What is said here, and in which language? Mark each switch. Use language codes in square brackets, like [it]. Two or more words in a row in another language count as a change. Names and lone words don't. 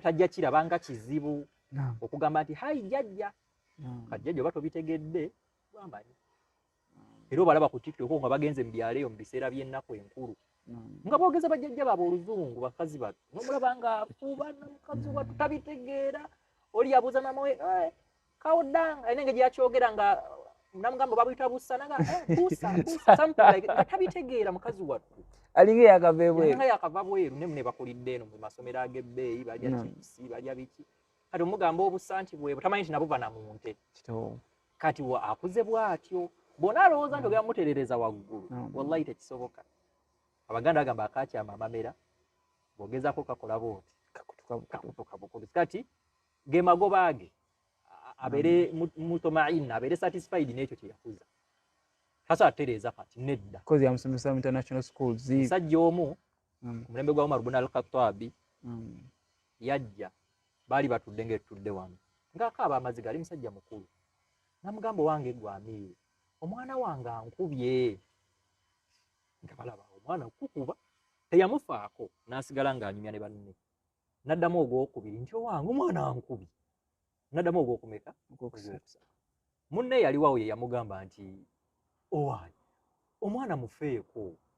[lg] tajja kirabanga kizibu okugamba nti hayi jjajja kajjajja oba tobitegedde bwambanyi era obalaba ku TikTok nga bagenze mu byalo eyo mu biseera by'ennaku enkulu nga boogeza bajjajja baabwe oluzungu bakazi bato n'omulaba nga afuuba mukazi wattu tabitegeera oli yabuuza maama we kawodanga alina engeri gyakyogera nga namugamba babuyita bussa naga bussa [en] something like [lg] nga tabitegeera mukazi wattu alinga yakava bweru ne bakulidde eno mu masomero ag'ebbeeyi balya chipsi balya biki kati omugamba obussa nti bwebwe tamanyi nti nabuva na mu nte kati akuze bw'atyo bonna alowooza nti ogenda mutereereza waggulu wallahi tekisoboka abaganda bagamba akakyama amamera bw'ogezaako kakola booti kakutuka bukutusi kati ge magoba ge abeere mutomaina abeere satisfied n'ekyo kye yakuza kasa atereeza kati nedda kozi yamusomesa mu [en] international schools [lg] musajja omu ku mulembe gwa Umar ibn al-Khattabi yajja baali batudde ng'etudde wano ng'akaaba amaziga ali musajja mukulu namugamba wange gwamiire omwana wange ankubye nga balaba omwana okukuba teyamufaako n'asigala ng'anyumya ne banne n'addamu ogwokubiri nti owange omwana ankubye n'addamu ogwokumeka ogwokusatu munne yaliwawo ye yamugamba nti owaayi omwana mufeeko